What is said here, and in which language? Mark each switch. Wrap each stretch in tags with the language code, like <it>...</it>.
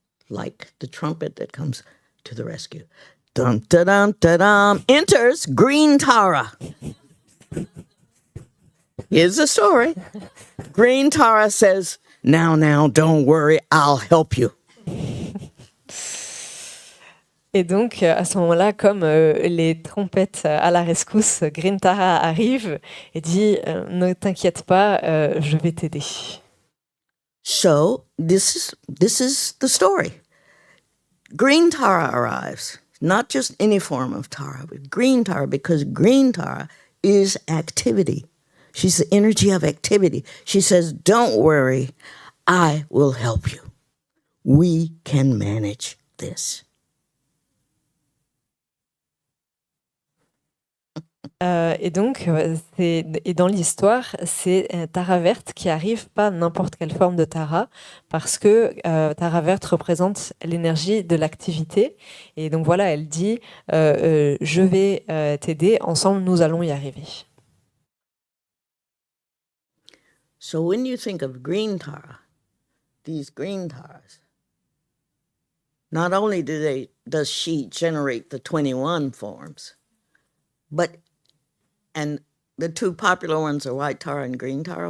<en>Like the trumpet that comes to the rescue. Dum da dum da dum. Enters Green Tara. Here's the story. Green Tara says, now, don't worry, I'll help you.</en> <fr>Et donc, à ce moment-là, comme les trompettes à la rescousse, Green Tara arrive et dit ne t'inquiète pas, je vais t'aider.</fr> <en>So this is the story. Green Tara arrives. Not just any form of Tara, but Green Tara, because Green Tara is activity. She's the energy of activity. She says, don't worry, I will help you. We can manage this.</en> <fr>Et donc, et dans l'histoire, c'est Tara verte qui arrive, pas n'importe quelle forme de Tara, parce que Tara verte représente l'énergie de l'activité. Et donc voilà, elle dit je vais t'aider, ensemble nous allons y arriver.</fr> <en>So when you think of Green Tara, these Green Taras, not only does she generate the 21 forms, and the two popular ones are White Tara and Green Tara.</en>